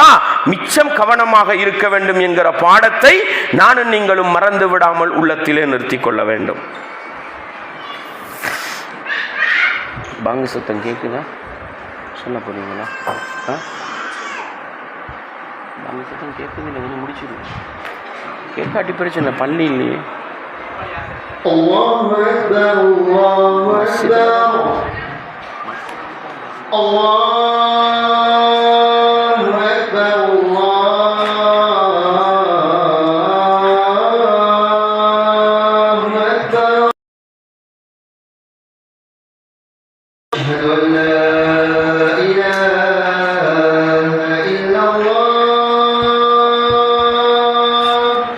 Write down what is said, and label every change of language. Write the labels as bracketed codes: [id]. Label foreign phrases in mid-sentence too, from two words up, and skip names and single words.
[ta] மிச்சம் கவனமாக இருக்க வேண்டும் என்கிற பாடத்தை நானும் நீங்களும் மறந்து விடாமல் உள்ளத்திலே நிறுத்திக் கொள்ள வேண்டும். பாங்க சத்தம் கேக்குதா? சொல்ல போறீங்களா? பாங்க சத்தம் கேட்குது, முடிச்சிருங்க. கேட்காட்டி பிரச்சனை, பள்ளி இல்லையே. [ar] الله أكبر الله أكبر الله أكبر الله أكبر أشهد أن لا إله إلا الله